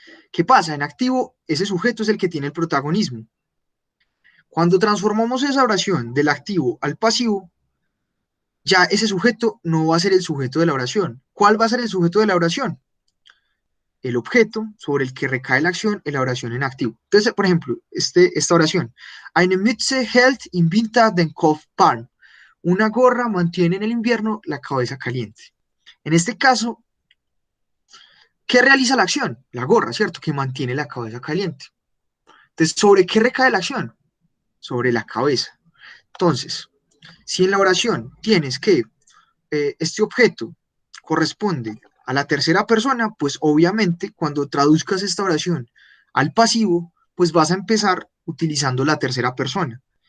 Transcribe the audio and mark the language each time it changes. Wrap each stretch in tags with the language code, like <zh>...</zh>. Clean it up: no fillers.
<es>¿Qué pasa? En activo, ese sujeto es el que tiene el protagonismo. Cuando transformamos esa oración del activo al pasivo, ya ese sujeto no va a ser el sujeto de la oración. ¿Cuál va a ser el sujeto de la oración? El objeto sobre el que recae la acción en la oración en activo. Entonces, por ejemplo, esta oración.</es> <de>Eine Mütze hält im Winter den Kopf warm.</de> <es>Una gorra mantiene en el invierno la cabeza caliente. En este caso, ¿qué realiza la acción? La gorra, ¿cierto? Que mantiene la cabeza caliente. Entonces, ¿sobre qué recae la acción? Sobre la cabeza. Entonces, si en la oración tienes que este objeto corresponde a la tercera persona, pues obviamente cuando traduzcas esta oración al pasivo, pues vas a empezar utilizando la tercera persona.</es>